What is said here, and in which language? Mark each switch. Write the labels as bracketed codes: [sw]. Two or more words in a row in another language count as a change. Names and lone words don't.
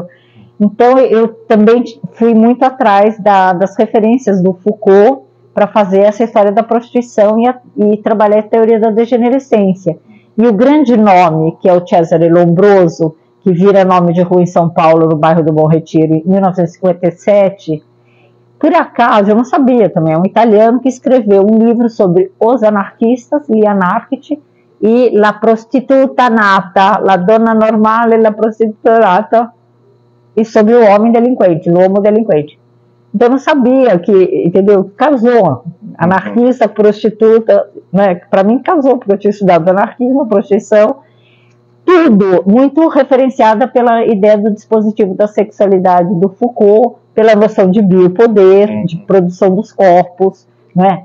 [pt] Então eu também fui muito atrás das referências do Foucault para fazer essa história da prostituição e trabalhar a teoria da degenerescência. E o grande nome, que é o Cesare Lombroso, que vira nome de rua em São Paulo, no bairro do Bom Retiro, em 1957, por acaso, eu não sabia também, é um italiano que escreveu um livro sobre os anarquistas, Gli Anarchici, e La Prostituta Nata, La Donna Normale e La Prostituta Nata, e sobre o homem delinquente, o homo delinquente. Então eu não sabia que, entendeu, casou, anarquista, prostituta, né? Para mim casou, porque eu tinha estudado anarquismo, prostituição, tudo muito referenciada pela ideia do dispositivo da sexualidade do Foucault, pela noção de biopoder, de produção dos corpos, né?